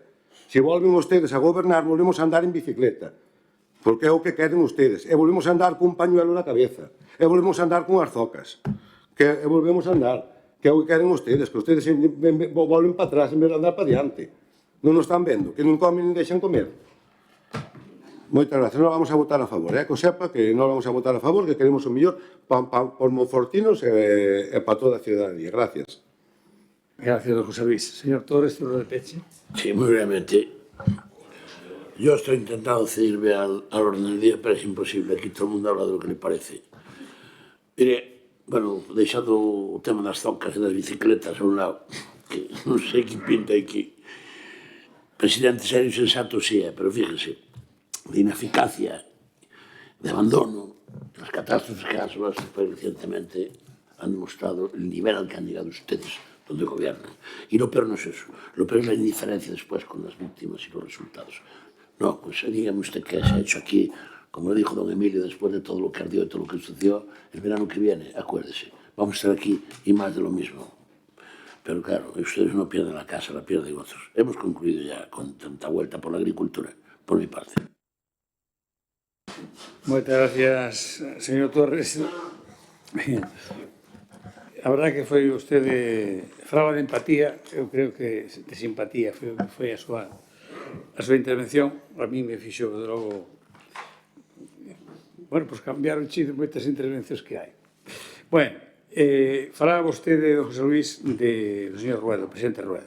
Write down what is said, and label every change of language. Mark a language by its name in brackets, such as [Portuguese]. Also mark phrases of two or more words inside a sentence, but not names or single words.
[Galician] Se volven ustedes a gobernar, volvemos a andar en bicicleta, porque é o que queren ustedes, e volvemos a andar cun pañuelo na cabeza, e volvemos a andar con as zocas, e volvemos a andar, que é o que queren ustedes, que ustedes volven para atrás en vez de andar para diante. Non nos están vendo, que non comen nin deixan comer. Moitas gracias, non vamos a votar a favor, que o sepa que non vamos a votar a favor, que queremos o mellor por monfortinos e para toda a ciudadanía. Gracias. [Spanish] Gracias, don José Luis. [Galician] Señor Torres, turno de peche. [Spanish] Sí, muy brevemente. Yo estoy intentando cedirme al orden del día, pero es imposible. Aquí todo el mundo habla de lo que le parece. [Galician] Mire, bueno, deixando o tema das zocas e das bicicletas a un lado, que non sei que pinta aquí. Presidente serio e sensato sí é, [Spanish] pero fíjense, de ineficacia, de abandono, las catástrofes que han sonado recientemente han demostrado el nivel al que han llegado ustedes donde gobiernan. Y lo peor no es eso, lo peor es la indiferencia después con las víctimas y los resultados. No, pues dígame usted qué se ha hecho aquí, como lo dijo don Emilio, después de todo lo que ardió y todo lo que sucedió, el verano que viene, acuérdese, vamos a estar aquí y más de lo mismo. Pero claro, ustedes no pierden la casa, la pierden otros. Hemos concluido ya con tanta vuelta por la agricultura, por mi parte. [Galician] Moitas gracias, señor Torres. A verdade que foi vostede falaba de empatía, eu creo que de simpatía foi a súa intervención. A mí me fixo de logo pois cambiar o chip de moitas intervencións que hai. Bueno, falaba vostede do José Luis do señor Rueda, do presidente Rueda.